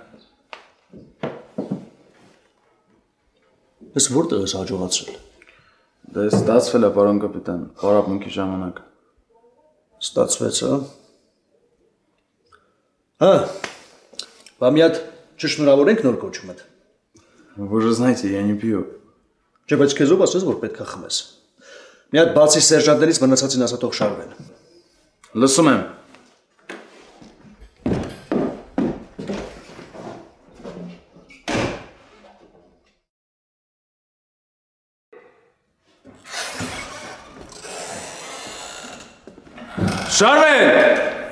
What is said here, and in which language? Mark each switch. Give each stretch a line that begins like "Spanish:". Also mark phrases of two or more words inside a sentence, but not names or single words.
Armenian: Ես որտեղ ես հաջողացրել։ Դե ստացվել է, պարոն կապիտան, պարապմունքի ժամանակ։ Ստացվեց, հա։ Բա մի հատ չշնորհավորենք նոր կոչումդ։
Russian: Вы же знаете, я не пью։
Armenian: Չէ, բայց քեզ ով ասես, որ պետք է խմես։ Մի հատ բացի սերժանտներից մնացածին ասա թող շարվեն։ Լսում եմ։ Շարվեն։